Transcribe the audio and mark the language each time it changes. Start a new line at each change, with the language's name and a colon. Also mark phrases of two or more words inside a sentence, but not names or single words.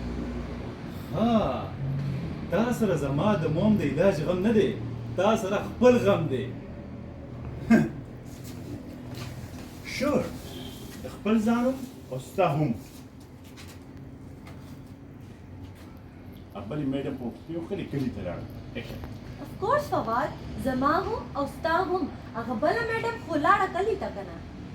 Pashto: ها تا سره زما د موم د علاج غم نه دی، تا سره خپل غم دی. شور د خپل ځان او ستا هم. بلې میډم په یو ښکلي کلي ته لاړه. ایکشن.
English: of course
Pashto: فواد زما هم او ستا هم هغه بله میډم خو لاړه کلي ته که نه.